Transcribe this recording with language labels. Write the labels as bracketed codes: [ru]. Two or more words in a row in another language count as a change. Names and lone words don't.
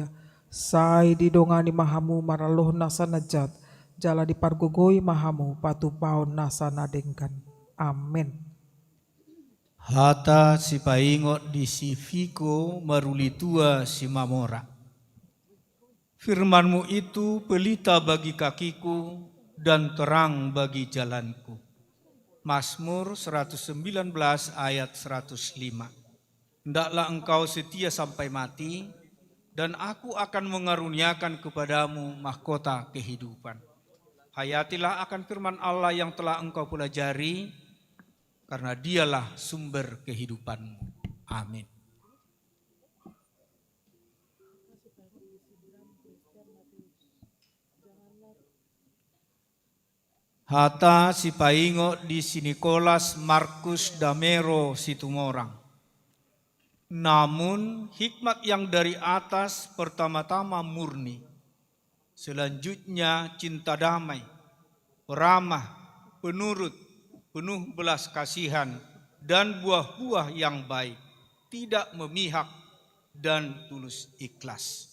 [bbc] Sai didongani mahamu maraloh nasa najat. Jala dipargogoi mahamu patu paon nasa nadengkan. Amin. Hata si paingot di si Fiko maruli tua si Mamora. [id] Firmanmu itu pelita bagi kakiku dan terang bagi jalanku. Mazmur 119 ayat 105. Hendaklah engkau setia sampai mati, dan aku akan mengaruniakan kepadamu mahkota kehidupan. Hayatilah akan firman Allah yang telah engkau pelajari, karena dialah sumber kehidupanmu. Amin. [bbc] Hata si paingo di si Nikolas Markus Damero Situmorang. [id] Namun hikmat yang dari atas pertama-tama murni, selanjutnya cinta damai, peramah, penurut, penuh belas kasihan, dan buah-buah yang baik, tidak memihak dan tulus ikhlas.